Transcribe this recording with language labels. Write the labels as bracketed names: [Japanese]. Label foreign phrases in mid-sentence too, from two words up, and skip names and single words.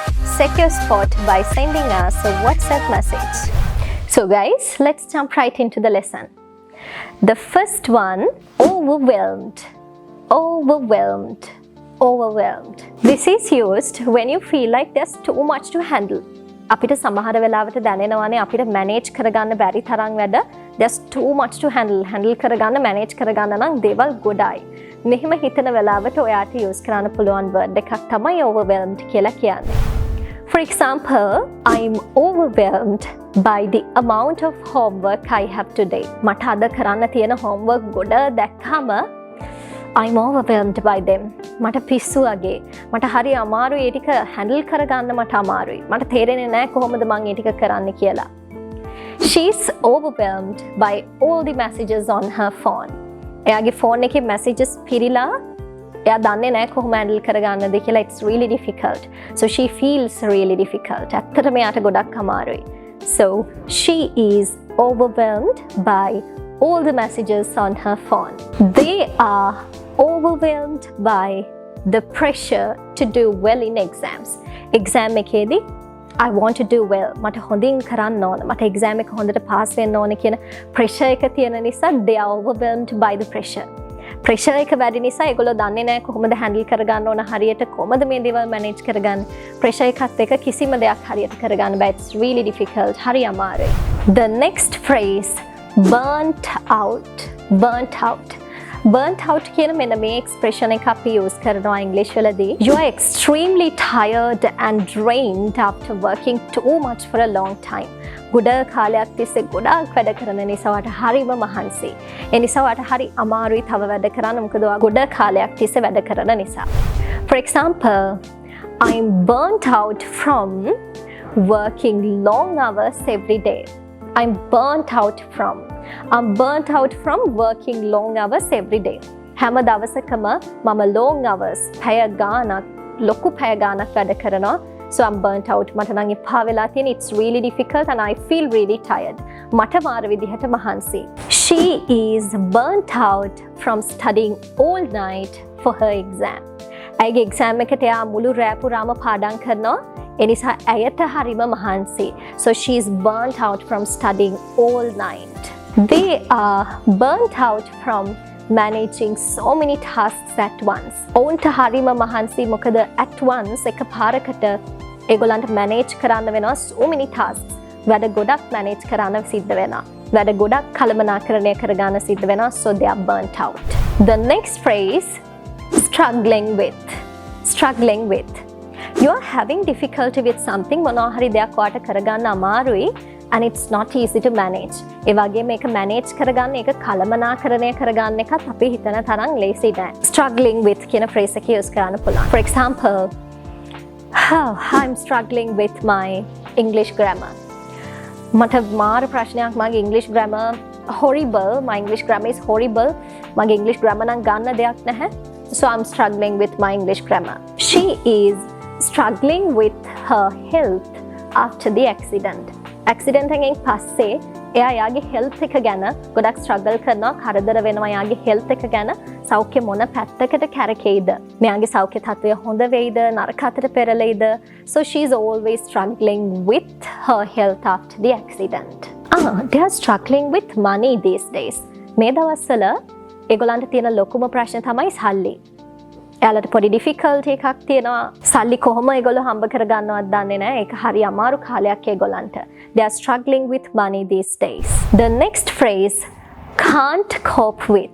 [English] Secure spot by sending us a WhatsApp message. So guys, let's jump right into the lesson. The first one, overwhelmed. Overwhelmed. Overwhelmed. This is used when you feel like there's too much to handle. [Sinhala] අපිට සමහර වෙලාවට දැනෙනවානේ අපිට manage කරගන්න බැරි තරම් වැඩ. [English] There's too much to handle. [Sinhala] Handle කරගන්න manage කරගන්න නම් දේවල් ගොඩයි. මෙහෙම හිතන වෙලාවට ඔයාට use කරන්න පුළුවන් word එකක් තමයි overwhelmed කියලා කියන්නේ. [English] For example, I'm overwhelmed by the amount of homework I have today. [Sinhala] මට අද කරන්න තියෙන homework ගොඩ දැක්කම [English] I'm overwhelmed by them. [Sinhala] මට පිස්සු වගේ. මට හරි අමාරුයි ඒ ටික handle කරගන්න මට අමාරුයි. මට තේරෙන්නේ නැහැ කොහොමද මම ඒ ටික කරන්න කියලා. [English] She's overwhelmed by all the messages on her phone. [Sinhala] එයාගේ phone එකේ messages පිරීලා එයා දන්නේ නැහැ කොහොම handle කරගන්නද කියලා. [English] It's really difficult. So she feels really difficult. [Sinhala] ඇත්තටම එයාට ගොඩක් අමාරුයි. [English] So she is overwhelmed by all the messages on her phone. They are overwhelmed by the pressure to do well in exams. Exam එකේදී I want to do well. [Sinhala] මට හොඳින් කරන්න ඕන. මට exam එක හොඳට pass වෙන්න ඕන කියන pressure එක තියෙන නිසා [English] they are overwhelmed by the pressure. [Sinhala] pressure එක වැඩි නිසා ඒගොල්ලෝ දන්නේ නැහැ කොහොමද handle කරගන්න ඕන හරියට කොහොමද මේ දේවල් manage කරගන්න. pressure එකත් එක්ක කිසිම දෙයක් හරියට කරගන්න බෑ. [English] It's really difficult. [Sinhala] හරි අමාරුයි. [English] The next phrase, burnt out. Burnt out. Burnt out [Sinhala] කියන මෙන්න මේ expression එක අපි use කරනවා English වලදී. [English] You are extremely tired and drained after working too much for a long time. [Sinhala] ගොඩ කාලයක් තිස්සේ ගොඩාක් වැඩ කරන නිසා වට හරිම මහන්සි. ඒ නිසා වට හරි අමාරුයි තව වැඩ කරන්න මොකද ඔයා ගොඩ කාලයක් තිස්සේ වැඩ කරන නිසා. [English] For example, I'm burnt out from working long hours every day. I'm burnt out from working long hours every day. [Sinhala] හැම දවසකම මම [English] long hours [Sinhala] පැය ගාණක් ලොකු පැය ගාණක් වැඩ කරනවා. [English] So I'm burnt out. [Sinhala] මට නම් එපා වෙලා තියෙන. [English] It's really difficult and I feel really tired. [Sinhala] මට මාර විදිහට මහන්සි. [English] She is burnt out from studying all night for her exam. [Sinhala] ඇයිගේ exam එකට යා මුළු රෑ පුරාම පාඩම් කරනවා. එනිසා ඇයට හරිම මහන්සි. [English] So she is burnt out from studying all night. They are burnt out from managing so many tasks at once. [Sinhala] ඔවුන්ට හරිම මහන්සි මොකද [English] at once [Sinhala] එක පාරකට ඒගොල්ලන්ට manage කරන්න වෙනවා [English] so many tasks. [Sinhala] වැඩ ගොඩක් manage කරන්න සිද්ධ වෙනවා. වැඩ ගොඩක් කළමනාකරණය කරගන්න සිද්ධ වෙනවා. [English] So they are burnt out. The next phrase, struggling with. Struggling with. You are having difficulty with something [Sinhala] මොනවා හරි දෙයක් ඔයාට කරගන්න අමාරුයි [English] and it's not easy to manage. [Sinhala] ඒ වගේ මේක manage කරගන්න ඒක කළමනාකරණය කරගන්න එකත් අපි හිතන තරම් ලේසි නෑ. [English] Struggling with [Sinhala] කියන phrase එක use කරන්න පුළුවන්. [English] For example, I'm struggling with my English grammar. [Sinhala] මට මාර ප්‍රශ්නයක් මගේ [English] English grammar horrible. My English grammar is horrible. [Sinhala] මගේ [English] English grammar [Sinhala] නම් ගන්න දෙයක් නැහැ. [English] So I'm struggling with my English grammar. She is struggling with her health after the accident. [Sinhala] Accident එකෙන් පස්සේ එයා යාගේ health එක ගැන ගොඩක් struggle කරනවා, කරදර වෙනවා යාගේ health එක ගැන. සෞඛ්‍ය මොන පැත්තකට කැරකෙයිද? මෙයාගේ සෞඛ්‍ය තත්ත්වය හොඳ වෙයිද, නරක අතට පෙරලෙයිද? [English] So she is always struggling with her health after the accident. They are struggling with money these days. [Sinhala] මේ දවස්වල ඒගොල්ලන්ට තියෙන ලොකුම ප්‍රශ්න තමයි සල්ලි. එයාලට පොඩි difficulty එකක් තියෙනවා. සල්ලි කොහොම ඒගොල්ලෝ හම්බ කරගන්නවද දන්නේ නැහැ. ඒක හරි අමාරු කාලයක් ඒගොල්ලන්ට. [English] They are struggling with money these days. The next phrase, can't cope with.